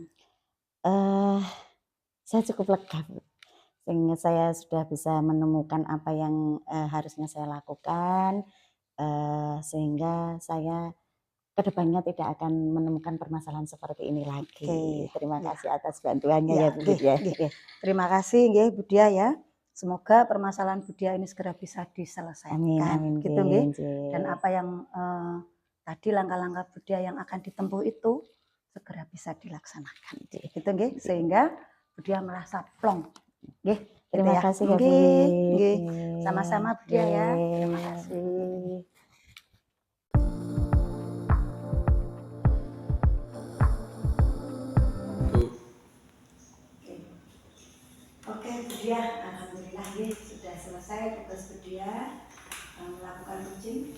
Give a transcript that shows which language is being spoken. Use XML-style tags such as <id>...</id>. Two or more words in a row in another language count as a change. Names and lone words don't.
<id>Eh, saya cukup lega, Bu, sehingga saya sudah bisa menemukan apa yang, harusnya saya lakukan, sehingga saya ke depannya tidak akan menemukan permasalahan seperti ini Oke, lagi. Terima ya. kasih atas bantuannya Ya, ya, Bu Wid, nggih, ya. nggih. Nggih. Terima kasih nggih Bu Diah ya. Semoga permasalahan Bu Diah ini segera bisa Amin diselesaikan, amin, gitu nggih nggih. Dan nggih. apa yang, tadi langkah-langkah Bu Diah yang akan ditempuh itu segera bisa dilaksanakan, Nggih gitu nggih. nggih. Sehingga Bu Diah merasa plong, nggih, gitu Terima ya. kasih ya, Bu Nggih, Wid. nggih. Nggih Sama-sama Bu Diah ya. Terima nggih. kasih. Oke. Oke, Bu Diah, alhamdulillah nggih sudah selesai tugas Bu Diah, melakukan coaching.</id>